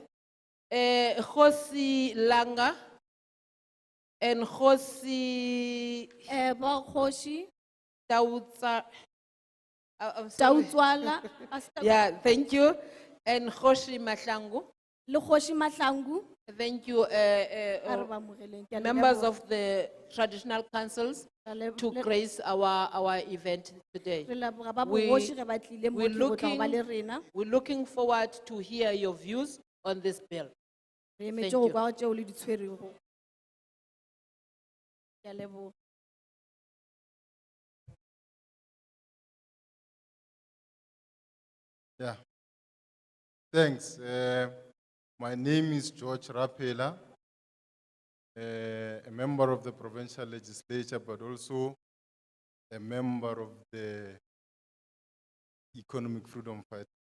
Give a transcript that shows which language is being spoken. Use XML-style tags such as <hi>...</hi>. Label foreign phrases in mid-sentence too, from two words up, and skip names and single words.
<en>Kgosi Langa and Kgosi</en> <nso>Ba kgoši, Tautsa.</nso> <en>I'm sorry. Tautswala, Yeah, thank you. And Kgoshi Mahlangu.</en> <nso>le kgoši Mahlangu,</nso> <en>Thank you,</en> <nso>a re ba amogeleng. Ke a le</nso> <en>members</en> <nso>leboga.</nso> <en>of the traditional councils</en> <nso>Ke a le-</nso> <en>to</en> <nso>le-</nso> <en>grace our event today.</en> <nso>re leboga ba</nso> <en>We-</en> <nso>bogoši ge ba tlile</nso> <en>we're</en> <nso>mo ke go tla go ba le</nso> <en>looking-</en> <nso>rena.</nso> <en>We're looking forward to hear your views on this bill.</en> <nso>Re</nso> <en>Thank</en> <nso>emetše go</nso> <en>you.</en> <nso>kwa tšeo le di tshwerego. Ke a leboga.</nso> <en>Yeah. Thanks. My name is George Rapela, a member of the provincial legislature, but also a member of the Economic Freedom Fight.</en>